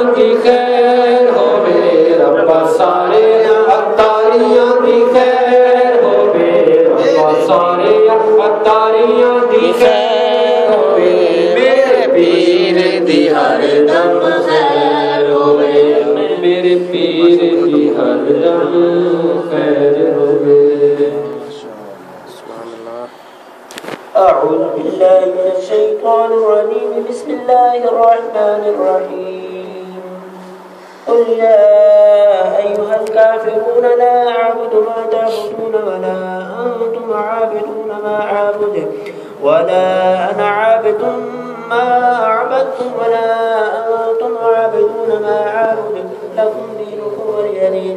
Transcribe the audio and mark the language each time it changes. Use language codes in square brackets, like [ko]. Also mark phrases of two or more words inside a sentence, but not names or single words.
[pa] کی خیر ہووے، ربا سارے عطاریاں کی خیر ہووے، ربا سارے عطاریاں کی خیر ہووے، میرے پیر دی ہر دم خیر ہووے، میرے پیر دی ہر دم خیر ہووے. [ar] أعوذ بالله من الشيطان الرجيم. بسم الله الرحمن الرحيم. قل يا أيها الكافرون لا أعبد ما تعبدون ولا أنتم عابدون ما أعبد ولا أنا عابد ما عبدتم ولا أنتم عابدون ما أعبد لكم دينكم ولي دين.